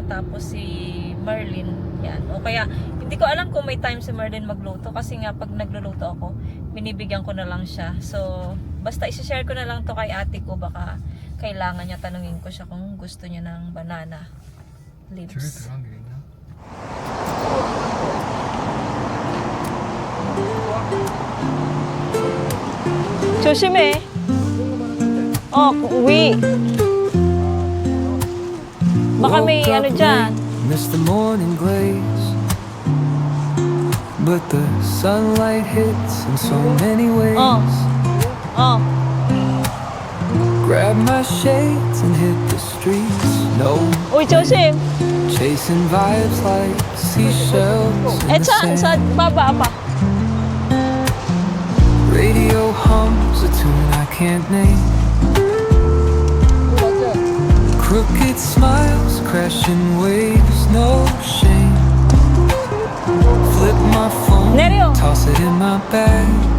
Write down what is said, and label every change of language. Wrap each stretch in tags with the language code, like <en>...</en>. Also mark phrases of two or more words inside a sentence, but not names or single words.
<tl>Tapos si Merlin, yan. O kaya, hindi ko alam kung may time si Merlin magluto. Kasi nga, pag nagluluto ako, binibigyan ko na lang siya. So, basta i-share ko na lang to kay ate ko. Baka kailangan niya, tanungin ko siya kung gusto niya ng</tl> <en>banana leaves.</en> <ko>들어간 게 있나? 조심해.</ko> <tl>Uwi. Baka may dyan.</tl> <en>Missed the morning glaze, but the sunlight hits in so many ways. Grab my shades and hit the streets. No,</en> <ko>Uy, 조심.</ko> <en>chasing vibes like seashells in the</en> <tl>Sa</tl> <en>sand.</en> <tl>baba pa.</tl> <en>Radio hums a tune I can't name. Crooked smiles, crashing waves, no shame. Flip my phone,</en> <tl>Nereo.</tl> <en>toss it in my bag.</en>